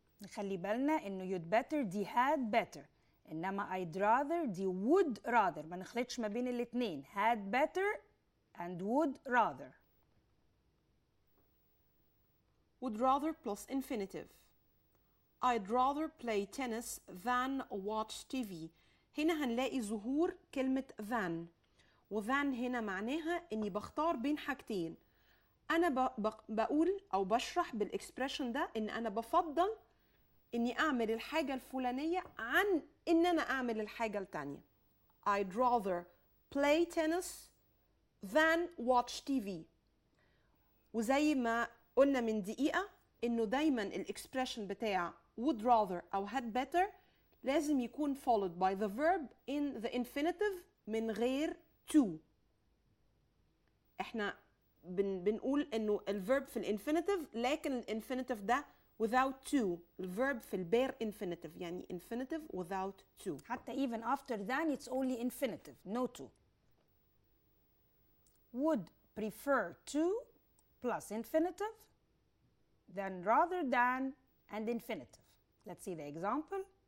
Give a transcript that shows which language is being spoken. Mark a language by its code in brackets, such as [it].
[ar] نخلي بالنا إنه you'd better دي had better، إنما I'd rather دي would rather. ما نخلطش ما بين الاتنين. [en] had better and would rather. Would rather plus infinitive. I'd rather play tennis than watch TV. [ar] هنا هنلاقي ظهور كلمة than، وthan هنا معناها إني بختار بين حاجتين. أنا بقول أو بشرح بالإكسبريشن ده إن أنا بفضل إني أعمل الحاجة الفلانية عن إن أنا أعمل الحاجة التانية. [en] I'd rather play tennis than watch TV. [ar] وزي ما قلنا من دقيقة إنه دايماً الإكسبريشن بتاع would rather أو had better لازم يكون [en] followed by the verb in the infinitive [ar] من غير to. إحنا بنقول إنه الverb في الانفينيتيف، لكن الانفينيتيف ده without to. الverb في البير infinitive، يعني [en] infinitive without to. حتى even after than it's only infinitive, no to. Would prefer to plus infinitive, then rather than and infinitive. Let's see the example.